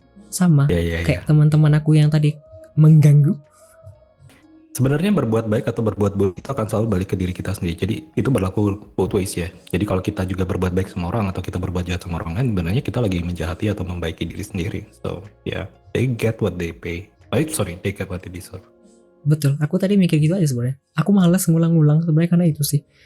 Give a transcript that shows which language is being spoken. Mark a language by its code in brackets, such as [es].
[id] Sama Ya. kayak teman-teman aku yang tadi mengganggu. Sebenarnya berbuat baik atau berbuat buruk itu akan selalu balik ke diri kita sendiri. Jadi itu berlaku [en] both ways [id] ya. Jadi kalau kita juga berbuat baik sama orang atau kita berbuat jahat sama orang lain, sebenarnya kita lagi menjahati atau membaiki diri sendiri. [en] So yeah, they get what they pay. They get what they deserve. [id] Betul, aku tadi mikir gitu aja sebenarnya. Aku malas ngulang-ngulang sebenarnya karena itu sih.